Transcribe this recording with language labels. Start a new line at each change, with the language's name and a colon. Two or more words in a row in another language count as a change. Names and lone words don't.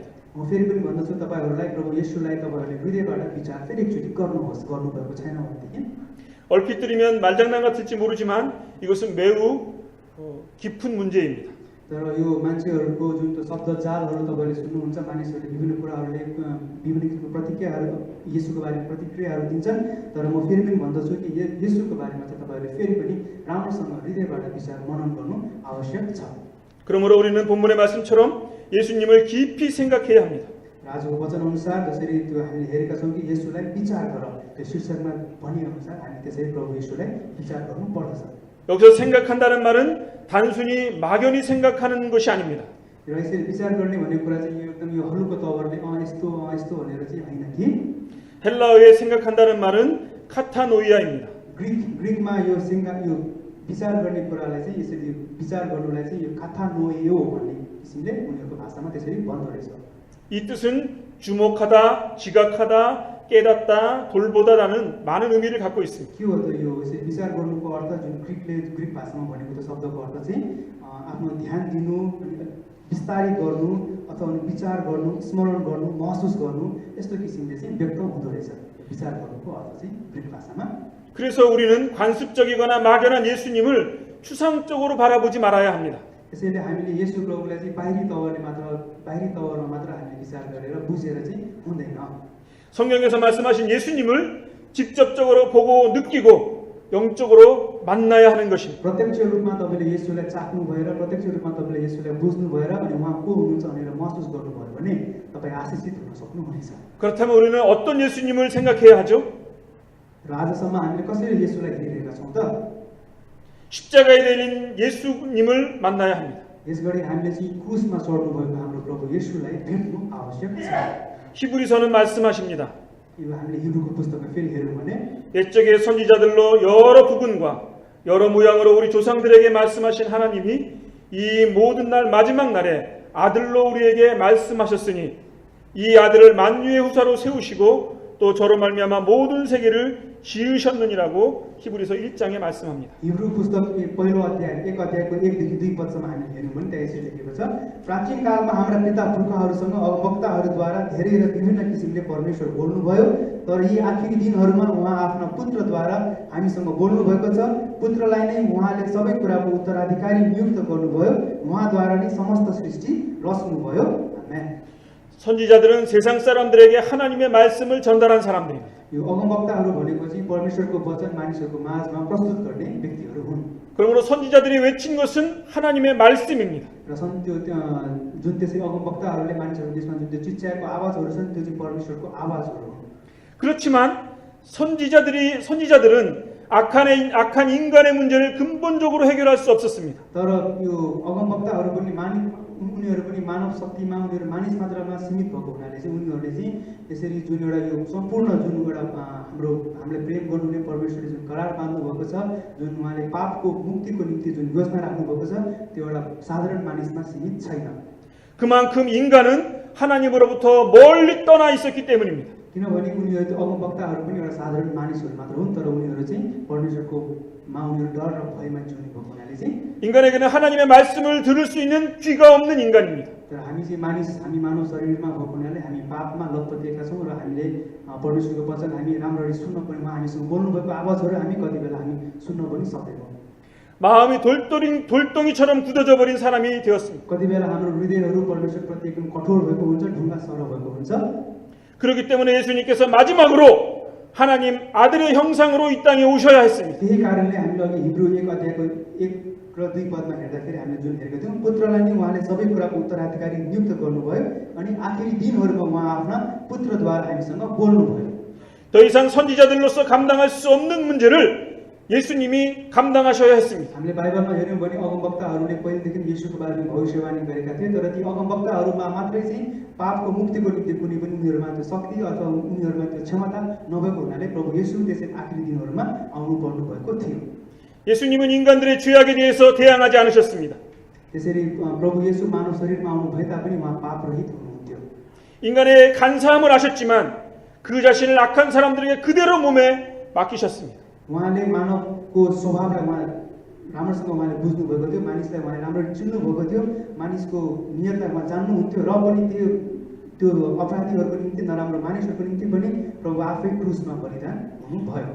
Nepali: म फेरि पनि भन्दछु तपाईहरुलाई प्रभु येशूलाई तपाईहरुले हृदयबाट विचार फेरि एकचोटि गर्नुहोस् गर्नुभएको छैन भनेदेखि
Korean: 얼핏 들으면 말장난 같을지 모르지만 이것은 매우 깊은 문제입니다.
Nepali: तर यो मान्छेहरुको जुन त्यो शब्द जालहरु तपाईले सुन्नुहुन्छ मानिसहरुले विभिन्न कुराहरुले विभिन्न किसिमको प्रतिक्रियाहरु येशूको बारेमा प्रतिक्रियाहरु दिन्छन् तर म फेरि पनि भन्दछु कि येशूको बारेमा चाहिँ तपाईहरुले फेरि पनि राम्रोसँग हृदयबाट विचार मनन गर्नु आवश्यक छ.
Korean: 그러므로 우리는 본문의 말씀처럼 예수님을 깊이 생각해야 합니다.
Nepali: आजको वचन अनुसार जसरी त्यो हामीले हेरेका छौं कि येशूलाई विचार गर त्यो शीर्षकमा भनि अनुसार हामी त्यसरी प्रभु येशूलाई विचार गर्नु पर्दछ.
Korean: 여기서 생각한다는 말은 단순히 막연히 생각하는 것이 아닙니다.
Nepali: र यसरी विचार गर्ने भन्ने कुरा चाहिँ यो एकदम यो हल्लुको तवरले यस्तो भनेर चाहिँ होइन कि
Korean: 헬라어에 생각한다는 말은 카타노이아입니다.
Nepali: ग्रिकमा यो विचार गर्ने कुरालाई चाहिँ यसरी विचार गर्नुलाई चाहिँ यो काथानोइयो भन्ने किसिमले उनीहरूको भाषामा त्यसरी भन्दो रहेछ।
Korean: 이 뜻은 주목하다, 지각하다, 깨닫다, 돌보다라는 많은 의미를 갖고 있습니다.
Nepali: के हो त यो यसरी विचार गर्नुको अर्थ जुन ग्रिक भाषामा भनेको त शब्दको अर्थ चाहिँ आफ्नो ध्यान दिनु, विस्तारित गर्नु अथवा विचार गर्नु, स्मरण गर्नु, महसुस गर्नु यस्तो किसिमले चाहिँ व्यक्त हुँदो रहेछ। विचार गर्नुको अर्थ चाहिँ ग्रिक भाषामा।
Korean: 그래서 우리는 관습적이거나 막연한 예수님을 추상적으로 바라보지 말아야 합니다.
Nepali: त्यसैले हामीले येशू प्रभुलाई चाहिँ बाहिरी तवरमा मात्र हामीले विचार गरेर बुझेर चाहिँ हुँदैन।
Korean: 성경에서 말씀하신 예수님을 직접적으로 보고 느끼고 영적으로 만나야 하는 것입니다.
Nepali: प्रत्यक्ष रूपमा तपाईले येशूलाई चाख्नु भएर प्रत्यक्ष रूपमा तपाईले येशूलाई बुझ्नु भएर अनि उहाँ को हुनुहुन्छ भनेर महसुस गर्नुभयो भने तपाई आशीषित हुन सक्नुहुनेछ।
Korean: 그렇다면 우리는 어떤 예수님을 생각해야 하죠?
Nepali: र आजसम्म हामीले कसरी येशूलाई हेरिरहेका छौं त?
Korean: 십자가에 달린 예수님을 만나야 합니다.
Nepali: यसगरी हामीले चाहिँ क्रुसमा चढ्नु भएको हाम्रो प्रभु येशूलाई भेट्नु आवश्यक छ।
Korean: 히브리서는 말씀하십니다.
Nepali: यो हामीले हिब्रूको पुस्तकमा फेरि हेरौँ भने
Korean: 옛적의 선지자들로 여러 부분과 여러 모양으로 우리 조상들에게 말씀하신 하나님이 이 모든 날 마지막 날에 아들로 우리에게 말씀하셨으니 이 아들을 만유의 후사로 세우시고 또 저로 말미암아 모든 세계를 지으셨느니라고 히브리서 1장에 말씀합니다.
Nepali: हिब्रू पुस्तक पहिलो अध्याय 1 अध्यायको 1 देखि 2 पदसम्म हामी हेर्यौं भने त्यहाँ यसरी लेखेको छ, प्राचीन कालमा हाम्रा पिता पुर्खाहरूसँग वक्ताहरूद्वारा धेरै र विभिन्न किसिमले परमेश्वर बोल्नुभयो, तर यी आखिरी दिनहरूमा उहाँ आफ्ना पुत्रद्वारा हामीसँग बोल्नु भएको छ। पुत्रलाई नै उहाँले सबै कुराको उत्तराधिकारी नियुक्त गर्नुभयो, उहाँद्वारा नै समस्त सृष्टि रच्नुभयो। आमेन।
Korean: 선지자들은 세상 사람들에게 하나님의 말씀을 전달한 사람들입니다.
Nepali: यो अगमवक्ताहरू भनेको चाहिँ परमेश्वरको वचन मानिसहरूको माझमा प्रस्तुत गर्ने व्यक्तिहरू हुन्।
Korean: 그러므로 선지자들이 외친 것은 하나님의 말씀입니다.
Nepali: र जुन त्यसै अगमवक्ताहरूले मानिसहरूको बिचमा जुन त्यो चिच्याएको आवाजहरू छन् त्यो चाहिँ परमेश्वरको आवाजहरू हुन्।
Korean: 그렇지만 선지자들은 악한 인간의 문제를 근본적으로 해결할 수 없었습니다.
Nepali: तर यो अगमवक्ताहरू पनि उनीहरू पनि मानव शक्तिमा उनीहरू मानिस मात्रामा सीमित भएको हुनाले चाहिँ उनीहरूले चाहिँ यसरी जुन एउटा यो सम्पूर्ण जुन एउटा हामीले प्रेम गर्नुहुने परमेश्वरले जुन करार बाँध्नु भएको छ, जुन उहाँले पापको मुक्तिको निम्ति जुन योजना राख्नु भएको छ, त्यो एउटा साधारण मानिसमा सीमित छैन।
Korean: 그만큼 인간은 하나님으로부터 멀리 떠나 있었기 때문입니다.
Nepali: किनभने उनीहरू अगमवक्ताहरू पनि एउटा साधारण मानिसहरू मात्र हुन्, तर उनीहरू चाहिँ परमेश्वरकोमा उनीहरू डर र भयमा जिउने भएको हुनाले चाहिँ
Korean: 인간에게는 하나님의 말씀을 들을 수 있는 귀가 없는 인간입니다.
Nepali: तर हामी चाहिँ हामी मानव शरीरमा भएको हुनाले हामी पापमा लतपतिएका छौँ र हामीले परमेश्वरको वचन हामी राम्ररी सुन्न पनि हामीसँग बोल्नु भएको आवाजहरू हामी कति बेला हामी सुन्न पनि सक्दैनौँ।
Korean: 마음이 돌덩이처럼 굳어져 버린 사람이 되었습니다.
Nepali: कति बेला हाम्रो हृदयहरू परमेश्वरप्रति एकदम कठोर भएको हुन्छ, ढुङ्गा सर भएको हुन्छ।
Korean: 그렇기 때문에 예수님께서 마지막으로 하나님 아들의 형상으로 이 땅에 오셔야 했습니다.
Nepali: त्यही कारणले हामीले अघि हिब्रू 1 अध्यायको 1 र 2 पदमा हेर्दाखेरि हामीले जुन हेरेका थियौँ, पुत्रलाई नै उहाँले सबै कुराको उत्तराधिकारी नियुक्त गर्नुभयो अनि आखिरी दिनहरूमा उहाँ आफ्ना पुत्रद्वारा हामीसँग बोल्नुभयो।
Korean: 더 이상 선지자들로서 감당할 수 없는 문제를 예수님이 감당하셔야 했습니다.
Nepali: हामीले बाइबलमा हेर्यौँ भने अगमवक्ताहरूले पहिलेदेखि येशूको बारेमा भविष्यवाणी गरेका थिए, तर ती अगमवक्ताहरूमा मात्रै चाहिँ पापको मुक्तिको निम्ति कुनै पनि उनीहरूमा त्यो शक्ति अथवा उनीहरूमा त्यो क्षमता नभएको हुनाले प्रभु येशू त्यसै आखिरी दिनहरूमा आउनु पर्नु भएको थियो।
Korean: 예수님은 인간들의 죄악에 대해서 대항하지 않으셨습니다.
Nepali: त्यसरी प्रभु येशू मानव शरीरमा आउनु भए तापनि उहाँ पापरहित हुनुहुन्थ्यो।
Korean: 인간의 간사함을 아셨지만 그 자신을 악한 사람들에게 그대로 몸에 맡기셨습니다.
Nepali: उहाँले मानवको स्वभावलाई उहाँ राम्रोसँग उहाँले बुझ्नु भएको थियो, मानिसलाई उहाँले राम्ररी चिन्नु भएको थियो, मानिसको नियतलाई उहाँ जान्नुहुन्थ्यो र पनि त्यो अपराधीहरूको निम्ति नराम्रो मानिसहरूको निम्ति पनि प्रभु आफै क्रुसमा बलिदान हुनुभयो।